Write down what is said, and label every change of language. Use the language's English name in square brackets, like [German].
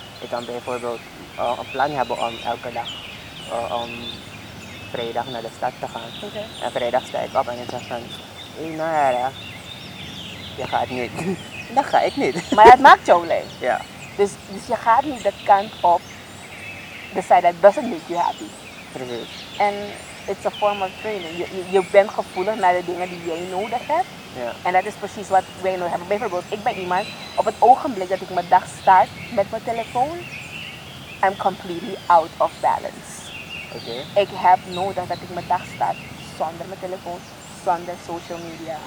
[Dutch] Ik kan bijvoorbeeld een plan hebben om elke dag om vrijdag naar de stad te gaan. En vrijdag sta ik op en ik zeg van, Nara, je gaat niet. Dat ga ik niet. Maar het maakt jou blij. Ja. Dus je gaat niet de kant op [English] decide that doesn't make you happy. [Dutch] Precies. [English] En it's a form of training. [Dutch] Je bent gevoelig naar de dingen die jij nodig hebt. Ja. En dat is precies wat wij nodig hebben. Bijvoorbeeld, ik ben iemand, op het ogenblik dat ik mijn dag start met mijn telefoon, [English] I'm completely out of balance. [Dutch] Oké. Ik heb nodig dat ik mijn dag start zonder mijn telefoon, zonder social media.